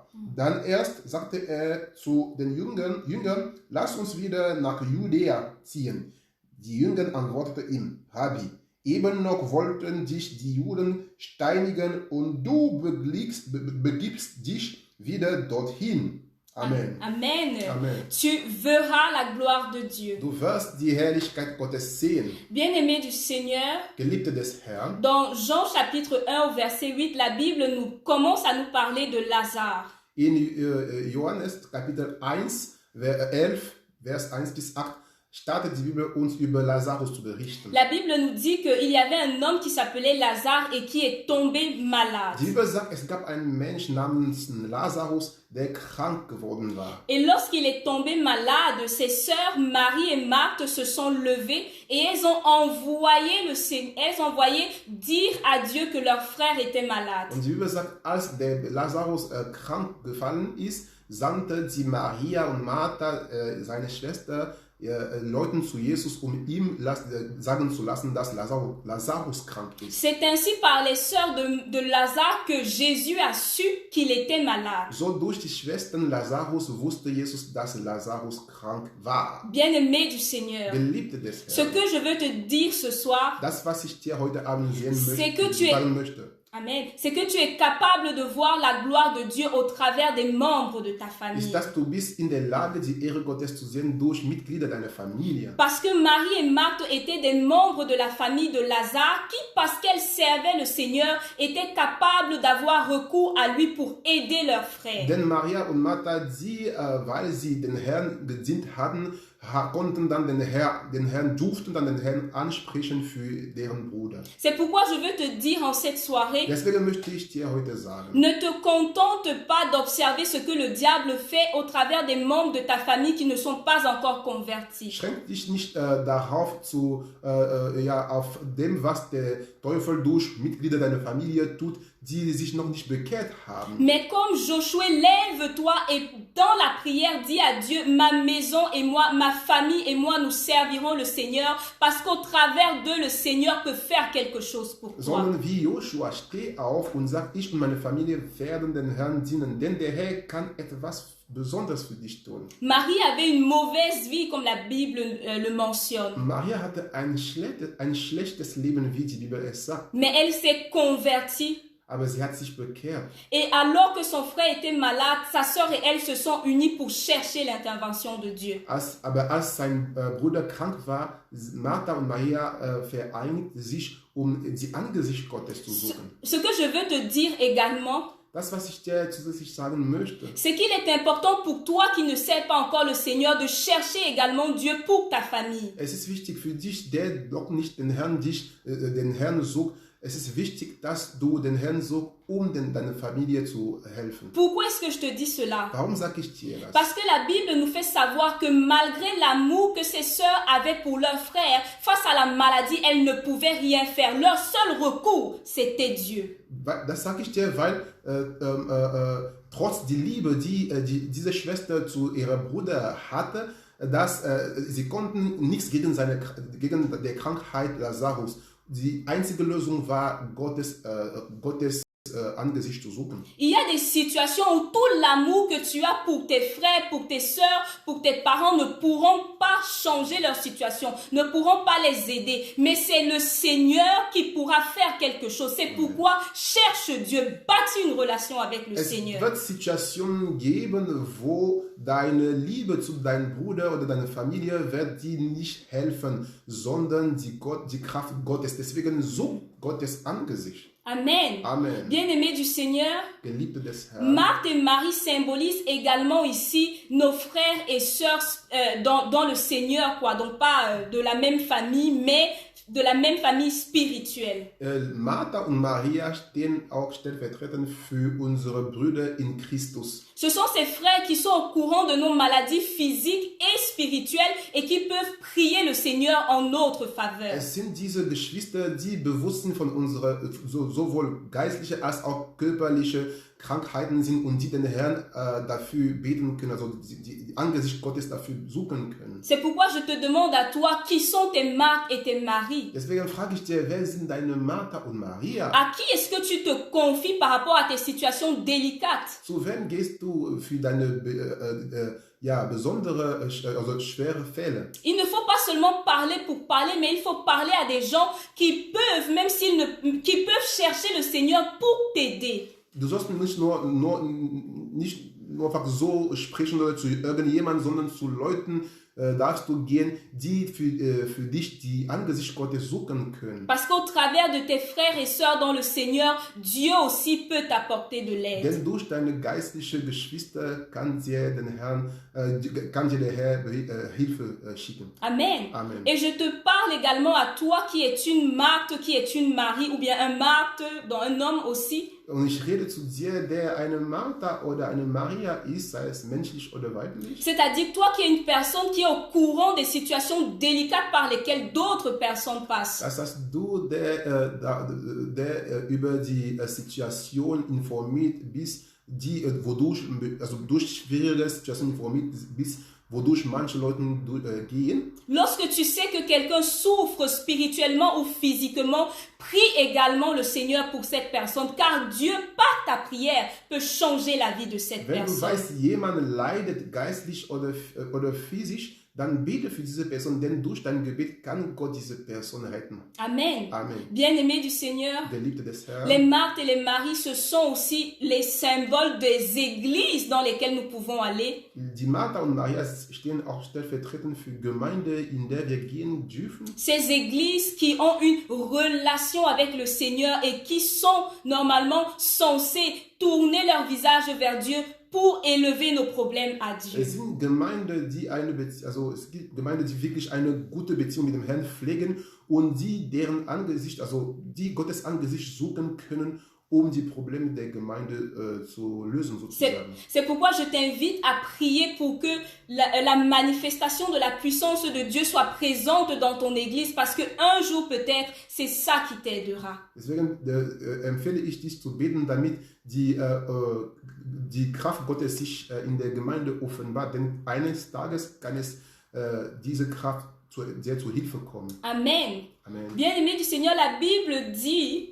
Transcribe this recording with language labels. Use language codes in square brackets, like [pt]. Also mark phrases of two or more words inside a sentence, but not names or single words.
[de] Dann erst sagte er zu den Jüngern, lass uns wieder nach Judäa ziehen. Die Jünger antworteten ihm, Rabbi, eben noch wollten dich die Juden steinigen und du begibst dich wieder dorthin. Amen. Amen. Amen. [fr] Tu verras la gloire de Dieu. [de] Du wirst die Herrlichkeit Gottes sehen. [fr] Bien-aimés du Seigneur, [de] Geliebte des Herrn, [fr] dans Jean chapitre 1 au verset 8, la Bible commence à nous parler de Lazare. [de] in Johannes Kapitel 1, 11, Vers 1 bis 8, startet die Bibel uns über Lazarus zu berichten. [fr] La Bible nous dit qu'il y avait un homme qui s'appelait Lazare et qui est tombé malade. [de] Die Bibel sagt, es gab einen Mensch namens Lazarus, der krank geworden war. [fr] Et lorsqu'il est tombé malade, ses sœurs Marie et Marthe se sont levées et elles ont envoyé dire à Dieu que leur frère était malade. [de] Und die Bibel sagt, als der Lazarus krank gefallen ist, sandte sie Maria und Martha, seine Schwester, Leuten zu Jesus, um ihm sagen zu lassen, dass Lazarus krank ist. [fr] C'est ainsi par les sœurs de Lazare que Jésus a su qu'il était malade. [de] So durch die Schwestern Lazarus wusste Jesus, dass Lazarus krank war. [fr] Bien-aimé du Seigneur, [de] Geliebte des [fr] ce [de] Herrn. [fr] que je veux te dire ce soir, [de] Das, was ich dir heute Abend [fr] c'est que tu es [de] sagen möchte, Amen. [fr] C'est que tu es capable de voir la gloire de Dieu au travers des membres de ta famille. [de] ist, dass du bist in der Lage, die Ehre Gottes zu sehen durch Mitglieder deiner Familie. [fr] Parce que Marie et Marthe étaient des membres de la famille de Lazare qui, parce qu'elles servaient le Seigneur, étaient capables d'avoir recours à lui pour aider leurs frères. [de] Denn Maria und Martha, weil sie den Herrn gedient hatten, konnten dann durften dann den Herrn ansprechen für deren Bruder. [fr] C'est pourquoi je veux te dire en cette soirée, [de] Deswegen möchte ich dir heute sagen, [fr] ne te contente pas d'observer ce que le diable fait au travers des membres de ta famille qui ne sont pas encore convertis. [de] schränk dich nicht darauf auf dem, was der Teufel durch Mitglieder deiner Familie tut, die sich noch nicht bekehrt haben. [fr] Mais comme Josué, lève-toi et dans la prière, dis à Dieu, ma maison et moi, ma famille et moi, nous servirons le Seigneur parce qu'au travers d'eux, le Seigneur peut faire quelque chose pour toi. [de] Sondern wie Joshua, steh auf und sag, ich und meine Familie werden den Herrn dienen, denn der Herr kann etwas Besonderes für dich tun. [fr] Marie avait une mauvaise vie, comme la Bible le mentionne. [de] Maria hatte ein schlechtes Leben, wie die Bibel es sagt. [fr] Mais elle s'est convertie. [de] Aber sie hat sich bekehrt. [fr] Et alors que son frère était malade, sa sœur et elle se sont unies pour chercher l'intervention de Dieu. [de] Aber als sein Bruder krank war, Martha und Maria vereinigten sich, um die Angesicht Gottes zu suchen. [fr] Ce que je veux te dire également, [de] Das, was ich dir zusätzlich sagen möchte, [fr] c'est qu'il est important pour toi qui ne sais pas encore le Seigneur de chercher également Dieu pour ta famille. [de] es ist wichtig für dich, der noch nicht den Herrn sucht. Es ist wichtig, dass du den Herrn suchst, um deiner Familie zu helfen. [fr] Pourquoi est-ce que je te dis cela? [de] Warum sage ich dir das? [fr] Parce que la Bible nous fait savoir que malgré l'amour que ses sœurs avaient pour leurs frères, face à la maladie, elles ne pouvaient rien faire. Leur seul recours, c'était Dieu. [de] Das sage ich dir, weil trotz der Liebe, die diese Schwester zu ihrem Bruder hatte, dass sie konnten nichts gegen die Krankheit Lazarus. Die einzige Lösung war, Gottes Angesicht zu suchen. [fr] Il y a des situations où tout l'amour que tu as pour tes frères, pour tes sœurs, pour tes parents ne pourront pas changer leur situation, ne pourront pas les aider. Mais c'est le Seigneur qui pourra faire quelque chose. C'est pourquoi cherche Dieu, bâtis une relation avec le Seigneur. [de] Es wird Situationen geben, wo deine Liebe zu deinem Bruder oder deiner Familie wird dir nicht helfen, sondern die Kraft Gottes. Deswegen such Gottes Angesicht. Amen. Amen. [fr] Bien-aimés du Seigneur, [de] Geliebte des Herrn. [fr] Marthe et Marie symbolisent également ici nos frères et sœurs dans le Seigneur, quoi. Donc pas de la même famille, mais de la même famille spirituelle. [de] Martha und Maria stehen auch stellvertretend für unsere Brüder in Christus. [fr] Ce sont ces frères qui sont au courant de nos maladies physiques et spirituelles et qui peuvent prier le Seigneur en notre faveur. [de] Es sind diese Geschwister, die bewusst sind von unserer sowohl geistliche als auch körperliche Krankheiten sind und die den Herrn dafür beten können, also die Angesicht Gottes dafür suchen können. [fr] C'est pourquoi je te demande à toi, qui sont tes Marthe et tes Marie? [de] Deswegen frage ich dir, wer sind deine Martha und Maria? [fr] À qui est-ce que tu te confies par rapport à tes situations délicates? [de] Zu wem gehst du für deine besondere, also schwere Fälle? [fr] Il ne faut pas seulement parler pour parler, mais il faut parler à des gens qui peuvent, même qui peuvent chercher le Seigneur pour t'aider. [de] Du sollst nicht nur einfach so sprechen oder zu irgendjemandem, sondern zu Leuten darfst du gehen, die für dich die Angesicht Gottes suchen können. [fr] Parce qu'au travers de tes frères et sœurs dans le Seigneur, Dieu aussi peut t'apporter de l'aide. [de] Denn durch deine geistlichen Geschwister kann dir der Herr Hilfe schicken. Amen. Amen. [fr] Et je te parle également à toi qui es une Marthe, qui est une Marie, ou bien un Marthe dans un homme aussi. [de] Und ich rede zu dir, der eine Martha oder eine Maria ist, sei es menschlich oder weiblich. [fr] C'est-à-dire toi qui es une personne qui est au courant des situations délicates par lesquelles d'autres personnes passent. [de] Das heißt, du, der über die Situation informiert bist, durch schwierige Situationen informiert bist, wodurch manche Leute gehen. [fr] Lorsque tu sais que quelqu'un souffre spirituellement ou physiquement, prie également le Seigneur pour cette personne, car Dieu, par ta prière, peut changer la vie de cette [de] Wenn du [fr] personne. [de] weißt, jemand leidet geistlich oder physisch, dann bete für diese Person, denn durch dein Gebet kann Gott diese Person retten. Amen. Amen. [fr] Bien-aimés du Seigneur, [de] Geliebte des Herrn. [fr] les Marthes et les Maries, ce sont aussi les symboles des églises dans lesquelles nous pouvons aller. [de] Die Martha und Maria stehen auch stellvertretend für Gemeinde, in der wir gehen dürfen. [fr] Ces églises qui ont une relation avec le Seigneur et qui sont normalement censées tourner leur visage vers Dieu pour élever nos problèmes à Dieu. [de] Es sind Gemeinden, die es gibt Gemeinden, die wirklich eine gute Beziehung mit dem Herrn pflegen und die deren Angesicht, die Gottes Angesicht suchen können, um die Probleme der Gemeinde zu lösen sozusagen. [fr] C'est pourquoi je t'invite à prier pour que la manifestation de la puissance de Dieu soit présente dans ton église, parce que un jour peut-être c'est ça qui t'aidera. [de] Deswegen empfehle ich dich zu beten, damit die Kraft Gottes sich in der Gemeinde offenbart, denn eines Tages kann es diese Kraft sehr zur Hilfe kommen. Amen. Amen. [fr] Bien-aimé du Seigneur, la Bible dit